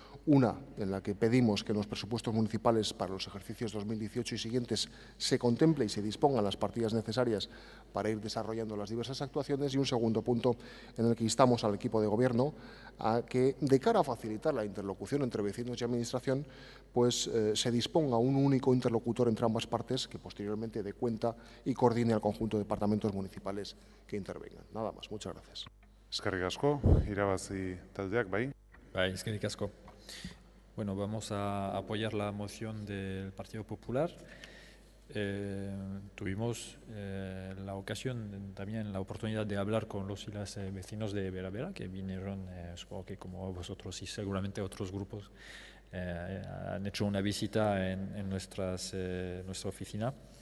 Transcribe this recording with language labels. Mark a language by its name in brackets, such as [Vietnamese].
[Spanish] Una, en la que pedimos que en los presupuestos municipales para los ejercicios 2018 y siguientes se contemple y se dispongan las partidas necesarias para ir desarrollando las diversas actuaciones. Y un segundo punto en el que instamos al equipo de Gobierno a que, de cara a facilitar la interlocución entre vecinos y Administración, pues se disponga un único interlocutor entre ambas partes que posteriormente dé cuenta y coordine al conjunto de departamentos municipales que intervengan. Nada más. Muchas gracias. [Basque] Eskerrik asko, irabazi taldeak, bai? Bai, eskerrik asko. [Spanish] Bueno, vamos a apoyar la moción del Partido Popular. Tuvimos la ocasión, también la oportunidad de hablar con los y las vecinos de Vera Vera, que vinieron, supongo que como vosotros y seguramente otros grupos, han hecho una visita en nuestra oficina.